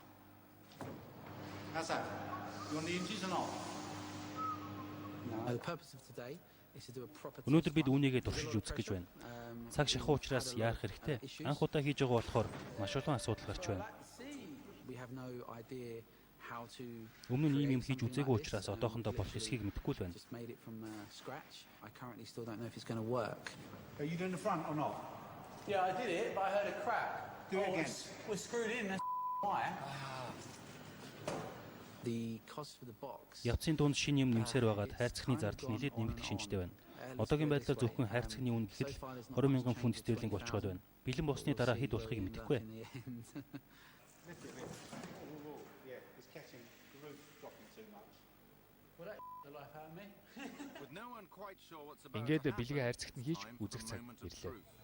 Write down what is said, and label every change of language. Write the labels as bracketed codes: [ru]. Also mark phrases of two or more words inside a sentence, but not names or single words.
[mn] Өнөөдөр бид үүнийгээ туршиж үзэх гэж байна. Цаг шахуу учраас яарах хэрэгтэй. Анх удаа хийж байгаа болохоор маш олон асуудал гарч байна. Өмнө нь ийм юм хийж үзээгүй учраас одоохондоо болох эсхийг мэдэхгүй л байна. [en] Are you doing the front or not? Yeah, I did it, but I heard a crack. Do it again. We're screwed in, that's why. [mn] Явцын дунд шинэ юм нэмсээр байгаад хайрцагны зардал нэлээд нэмэгдэх шинжтэй байна. Одоогийн байдлаар зөвхөн хайрцагны үн гэхэд 20,000 фунт стерлинг болчиход байна. Бэлэн болсны дараа хэд болохыг мэдэхгүй. Ингээд бэлгийн хайрцагт нь хийж үзэх цаг ирлээ.